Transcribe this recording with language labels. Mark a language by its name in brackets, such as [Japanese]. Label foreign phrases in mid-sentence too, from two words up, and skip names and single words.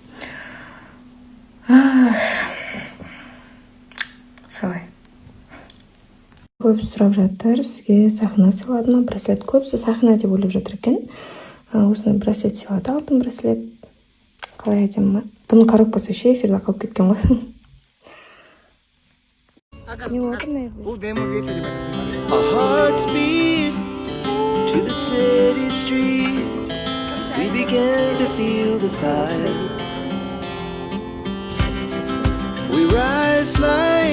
[Kazakh] Солай. Көбісі сұрап жатыр, сізге сақина сыйлады ма? Браслет көбісі сақина деп ойлап жатыр екен. Осыны браслет сыйлады, алтын браслет. Қалай айтайын ма? Бұның коробкасы ше эфирде қалып кеткен ғой. [English] Our hearts beat to the city streets. We began to feel the fire. We rise like